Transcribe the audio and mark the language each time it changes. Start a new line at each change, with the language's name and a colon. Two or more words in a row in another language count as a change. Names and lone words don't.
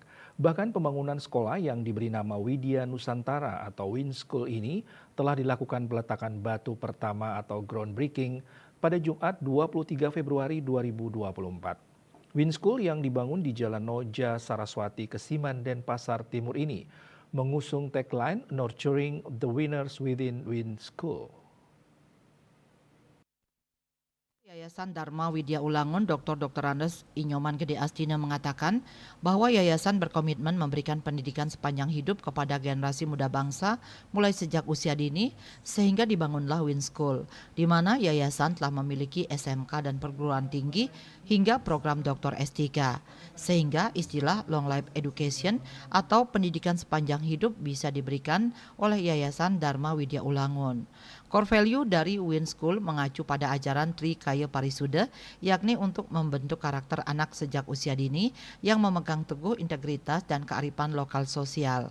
Indonesian: Bahkan pembangunan sekolah yang diberi nama Widya Nusantara atau Win School ini telah dilakukan peletakan batu pertama atau groundbreaking pada Jumat 23 Februari 2024. Win School yang dibangun di Jalan Noja Saraswati Kesiman Denpasar Timur ini mengusung tagline
English: Nurturing the Winners Within
Indonesian: Win School. Yayasan Dharma Widya Ulangun Dr. Andes Inyoman Gede Astina mengatakan bahwa yayasan berkomitmen memberikan pendidikan sepanjang hidup kepada generasi muda bangsa mulai sejak usia dini sehingga dibangunlah Win School, di mana yayasan telah memiliki SMK dan perguruan tinggi hingga program Dr. S3, sehingga istilah
English: long life education
Indonesian: atau pendidikan sepanjang hidup bisa diberikan oleh Yayasan Dharma Widya Ulangun.
English: Core value
Indonesian: dari Win School mengacu pada ajaran Trikaya Parisuda, yakni untuk membentuk karakter anak sejak usia dini yang memegang teguh integritas dan kearifan lokal sosial.